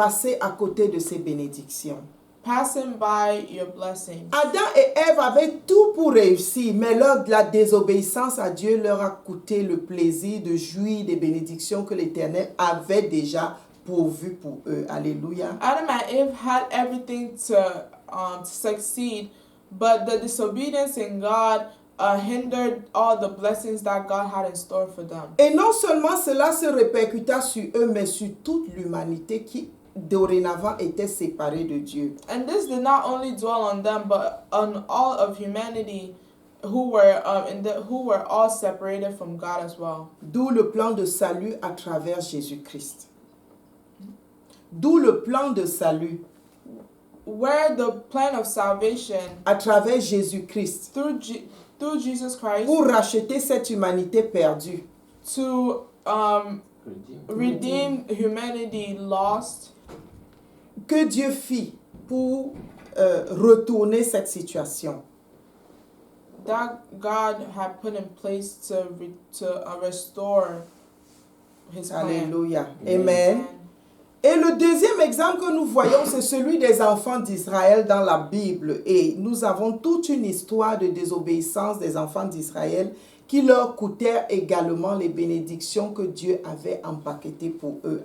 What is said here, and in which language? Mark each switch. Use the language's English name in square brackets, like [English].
[French] Passer à côté de ces bénédictions. [English] passing by your blessings. [French] Adam et Ève avaient tout pour réussir, mais la désobéissance à Dieu leur a coûté le plaisir de jouir des bénédictions que l'Éternel avait déjà pourvues pour eux. Alléluia. [English] Adam and Eve had everything to succeed, but the disobedience in God hindered all the blessings that God had in store for them. [French] Et non seulement cela se répercuta sur eux, mais sur toute l'humanité qui dorénavant était séparée de Dieu. [English] And this did not only dwell on them, but on all of humanity who were all separated from God as well. [French] D'où le plan de salut à travers Jésus-Christ. D'où le plan de salut [English] Where the plan of salvation [French] à travers Jésus-Christ [English] through Jesus Christ [French] pour racheter cette humanité perdue. [English] to redeem humanity lost. [French] Que Dieu fit pour retourner cette situation. [English] That God had put in place to restore His plan. [French] Alléluia. Amen. Et le deuxième exemple que nous voyons, c'est celui des enfants d'Israël dans la Bible. Et nous avons toute une histoire de désobéissance des enfants d'Israël qui leur coûtèrent également les bénédictions que Dieu avait empaquetées pour eux.